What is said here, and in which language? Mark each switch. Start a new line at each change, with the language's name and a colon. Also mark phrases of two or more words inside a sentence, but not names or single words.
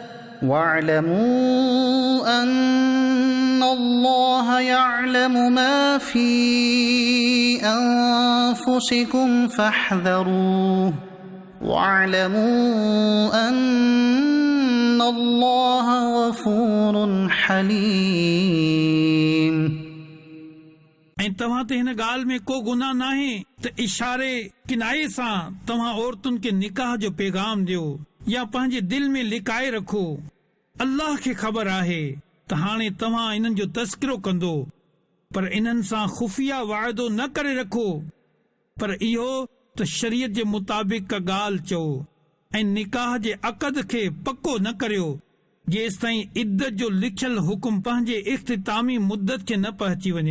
Arabic: واعلموا أن الله يعلم ما في أنفسكم فاحذروه واعلموا أن الله غفور حليم
Sindhi: ऐं तव्हां ते हिन ॻाल्हि में को गुनाह नाहे त इशारे किनारे सां तव्हां औरतुनि खे निकाह जो पैगाम ॾियो या पंहिंजे दिल में लिकाए रखो। अल्लाह खे ख़बर आहे त हाणे तव्हां इन्हनि जो तज़किरो कंदो, पर इन्हनि सां खुफ़िया वाइदो न करे रखो, पर इहो त शरीयत जे मुताबिक़ का ॻाल्हि चओ ऐं निकाह जे अक़द खे पको न करियो जेसि ताईं इद्दत जो लिखियल हुकुम पंहिंजे इख़्तितामी मुद्दत खे न पहुची वञे।